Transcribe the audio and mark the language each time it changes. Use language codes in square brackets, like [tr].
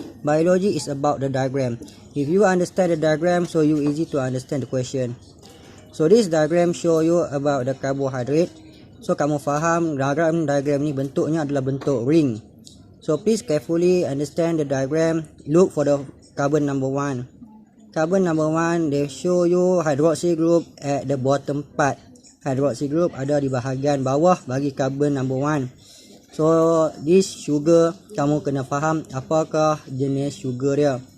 [en] Biology is about the diagram. If you understand the diagram, so you easy to understand the question. So this diagram show you about the carbohydrate. So [ms] kamu faham diagram ni bentuknya adalah bentuk ring. [en] So please carefully understand the diagram. Look for the carbon number 1. Carbon number 1, they show you hydroxy group at the bottom part. [ms] Hydroxy group ada di bahagian bawah bagi carbon number 1. [en] So this sugar, [ms] kamu kena faham apakah jenis sugar dia.